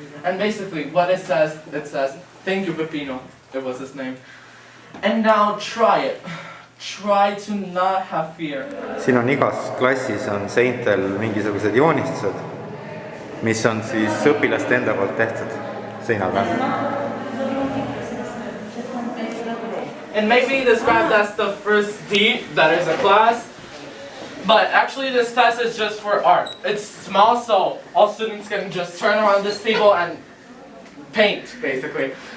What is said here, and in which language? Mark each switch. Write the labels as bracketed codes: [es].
[en] And basically what it says, thank you Peppino, it was his name. And now try it. Try to not have fear. [et] Siin on igas klassis on seintel mingisugused joonistused, mis on siis õpilaste enda poolt tehtud seina peal. [en] And maybe described as the first D, that is a class. But actually this class is just for art. It's small, so all students can just turn around this table and paint, basically.